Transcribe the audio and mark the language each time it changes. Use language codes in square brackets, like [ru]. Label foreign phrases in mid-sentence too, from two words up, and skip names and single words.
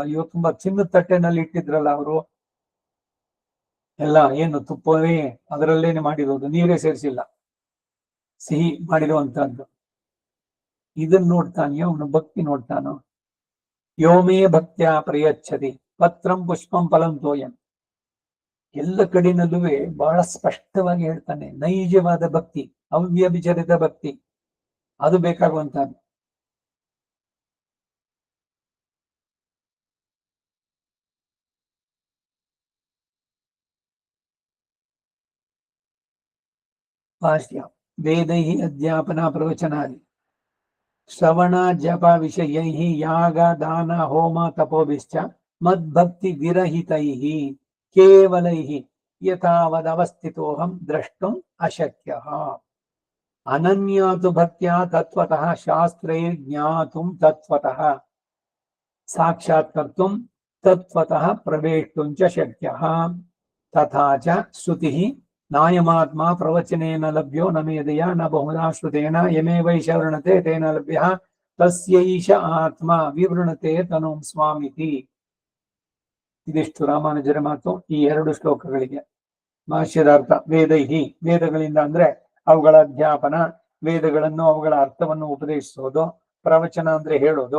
[kn] ಅಯ್ಯೋ, ತುಂಬಾ ಚಿನ್ನದ ತಟ್ಟೆನಲ್ಲಿ ಇಟ್ಟಿದ್ರಲ್ಲ ಅವರು, ಎಲ್ಲ ಏನು ತುಪ್ಪವೇ ಅದರಲ್ಲೇನೆ ಮಾಡಿರೋದು, ನೀರೇ ಸೇರಿಸಿಲ್ಲ, ಸಿಹಿ ಮಾಡಿರುವಂತಹದ್ದು. ಇದನ್ನ ನೋಡ್ತಾನೆ ಅವನು, ಭಕ್ತಿ ನೋಡ್ತಾನೋ. [sa] ಯೋಮೇ ಭಕ್ತ್ಯಾ ಪ್ರಯಚ್ಛತಿ ಪತ್ರಂ ಪುಷ್ಪಂ ಫಲಂ ತೋಯಂ. [kn] ಎಲ್ಲ ಕಡೆನಲ್ಲೂ ಬಹಳ ಸ್ಪಷ್ಟವಾಗಿ ಹೇಳ್ತಾನೆ, ನೈಜವಾದ ಭಕ್ತಿ, ಅವ್ಯಭಿಚರಿತ ಭಕ್ತಿ ಅದು ಬೇಕಾಗುವಂತಹದ್ದು. [sa] ಭಾಷ್ಯ ವೇದೈ ಅಧ್ಯಾಪನ ಪ್ರವಚನಾದಿ ಶ್ರವಣ ಜಪ ವಿಷಯೈ ಯಾಗ ದಾನ ಹೋಮ ತಪೋಭಿಶ್ಚ ಮದ್ಭಕ್ತಿ ವಿರಹಿತೈ ಕೇವಲೈ ಯಥಾವದವಸ್ಥಿತೋಹಂ ದ್ರಷ್ಟುಂ ಅಶಕ್ಯ ಅನನ್ಯಾತು ಭಕ್ತ್ಯಾ ತತ್ವತಃ ಶಾಸ್ತ್ರೈ ಜ್ಞಾತುಂ ತತ್ವತಃ ಸಾಕ್ಷಾತ್ಕರ್ತುಂ ತತ್ವತಃ ಪ್ರವೇಷ್ಟುಂ ಚ ಶಕ್ಯಃ ತಥಾ ಚ ಶ್ರುತಿಃ ನಾಯಮಾತ್ಮ ಪ್ರವಚನೇನ ಲಭ್ಯೋ ನ ಮೇಧೆಯ ನ ಬಹುಧಾ ಶ್ರುತೇನ ಯಮೇವೈಷ ವೃಣತೆ ತೇನ ಲಭ್ಯಃ ತಸ್ಯೈಷ ಆತ್ಮ ವಿವೃಣತೆ ತನುಂ ಸ್ವಾಮಿತಿ. [kn] ಇದಿಷ್ಟು ರಾಮಾನುಜರ ಮಾತು ಈ 2 ಶ್ಲೋಕಗಳಿಗೆ. ಭಾಷ್ಯದ ಅರ್ಥ ವೇದೈಹಿ, ವೇದಗಳಿಂದ ಅಂದ್ರೆ ಅವುಗಳ ಅಧ್ಯಾಪನ, ವೇದಗಳನ್ನು ಅವುಗಳ ಅರ್ಥವನ್ನು ಉಪದೇಶಿಸೋದು, ಪ್ರವಚನ ಅಂದ್ರೆ ಹೇಳೋದು,